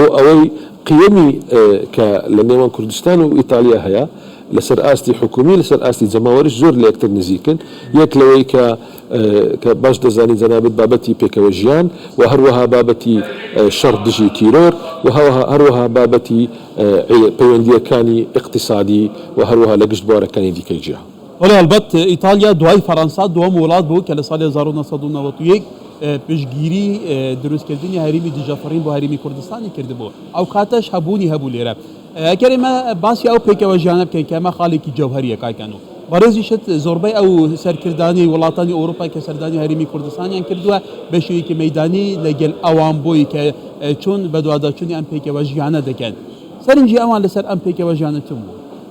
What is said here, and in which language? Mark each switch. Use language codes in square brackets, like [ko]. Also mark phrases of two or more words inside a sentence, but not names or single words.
[ckb] ئەوەی قیەمی کە لە نێوان کوردستان و ئیتالیا هەیە لەسەر ئاستی حکومی لەسەر ئاستی جەماوەریش زۆر لە یەکتر نزیکن یەک لەوەی کە باش دەزانی جەنابەت بابەتی پێکەوە ژیان و هەروەها بابەتی شەڕ دژی تیرۆر و هەروەها بابەتی پەیوەندیەکانی اقتصادی و هەروەها لە گشت بوارەکانی دیکەی جیهان. [fa] ولی البته [ckb] ایتالیا دوای فرانسا دوم وڵات بوو کە لە ساڵی 1991 پشتگیری دروستکردنی هەرێمی دژەفڕین بۆ هەرێمی کوردستانی کردبوو ئەو کاتەش هەبوونی هەبوو لێرە ئەگەر ئێمە باسی ئەو پێکەوە ژیانە بکەین کە ئەمە خاڵێکی جەوهەریە کاکەن و بەڕێزیشت زۆربەی ئەو سەرکردانی وڵاتانی ئەوروپای کە سەردانی هەرێمی کوردستانیان کردووە بە شێوەیەکی مەیدانی لەگەڵ ئەوان بۆی کە چۆن بە دوواداچوونی ئەم پێکەوە ژیانە دەکەن سەرنجی ئەوان لەسەر ئەم پێکەوە ژیانە چۆن بوو؟